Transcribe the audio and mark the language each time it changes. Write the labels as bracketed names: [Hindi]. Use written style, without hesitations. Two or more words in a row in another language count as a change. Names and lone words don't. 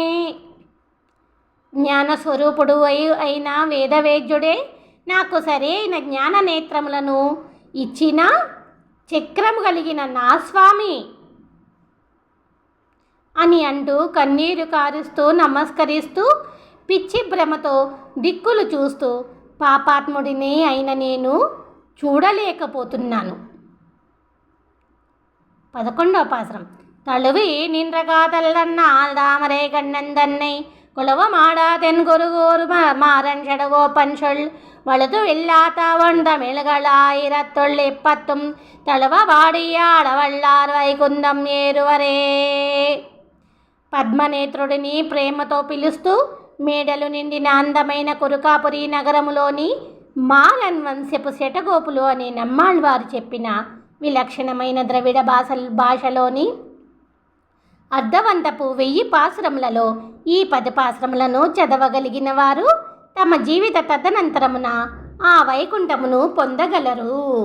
[Telugu] జ్ఞానస్వరూపుడు అయిన వేదవేద్యుడే నాకు సరైన జ్ఞాన నేత్రములను ఇచ్చిన చక్రము కలిగిన నా స్వామి అని అంటూ కన్నీరు కారుస్తూ నమస్కరిస్తూ పిచ్చి భ్రమతో దిక్కులు చూస్తూ పాపాత్ముడిని అయిన నేను చూడలేకపోతున్నాను. 11వ పాసరం. [Tamil] தழுவி நின்ற காதல்லன்னால் தாமரை கண்ணன் தன்னை குளவமாடா தென்குருகூர் மாறன் செடகோப்பன் சொல் வழுது இல்லாத தமிழ்களாயிரத்தொள்ளிப்பத்தும் தழுவ வாடியாடவள்ளார் வைகுந்தம் ஏறுவரே. [Telugu] పద్మనేత్రుడిని ప్రేమతో పిలుస్తూ మేడలు నిండిన అందమైన కురుకాపురి నగరములోని మారన్ వంశపు శటగోపులు అనే నమ్మాళ్వారు చెప్పిన విలక్షణమైన ద్రవిడ భాషలోని అర్ధవంతపు 1000 పాసురములలో ఈ 10 పాసురములను చదవగలిగిన వారు తమ జీవిత తదనంతరమున ఆ వైకుంఠమును పొందగలరు.